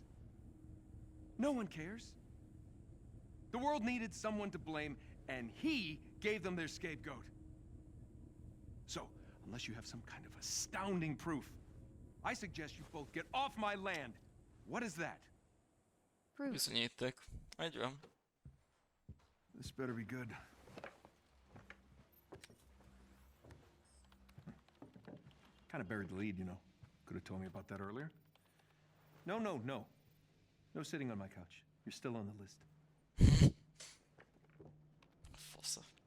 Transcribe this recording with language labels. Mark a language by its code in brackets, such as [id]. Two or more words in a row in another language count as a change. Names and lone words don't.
[en] No one cares. The world needed someone to blame, and he gave them their scapegoat. So, unless you have some kind of astounding proof, I suggest you both get off my land. What is that? Proof. [hu] Bizonyíték. Egy van. [en] This better be good. Kind of buried the lead, you know. Could have told me about that earlier. No. No sitting on my couch. You're still on the list. [hu] Fasza.